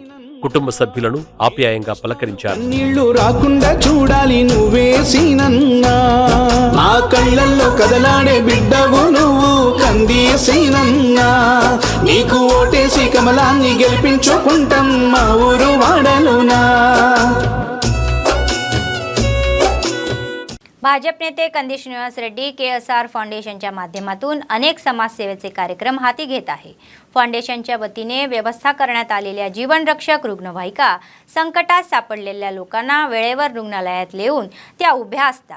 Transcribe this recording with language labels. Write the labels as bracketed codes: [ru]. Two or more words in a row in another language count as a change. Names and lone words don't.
[te] కుటుంబ సభ్యులను ఆప్యాయంగా పలకరించారు. నీళ్లు రాకుండా చూడాలి నువ్వే సీనన్నా. మా కళ్ళల్లో కదలాడే బిడ్డవు నువ్వు కందేసీనన్నా. నీకు ఓటేసి కమలాన్ని గెలిపించుకుంటాం మా ఊరు वाढलुना। [mr] भाजप नेते कंदी श्रीनिवास रेड्डी KSR फाउंडेशनच्या माध्यमातून अनेक समाजसेवेचे कार्यक्रम हाती घेत आहे। फाउंडेशनच्या वतीने व्यवस्था करण्यात आलेल्या जीवनरक्षक रुग्णवाहिका संकटात सापडलेल्या लोकांना वेळेवर रुग्णालयात नेऊन त्या उभ्या असतात।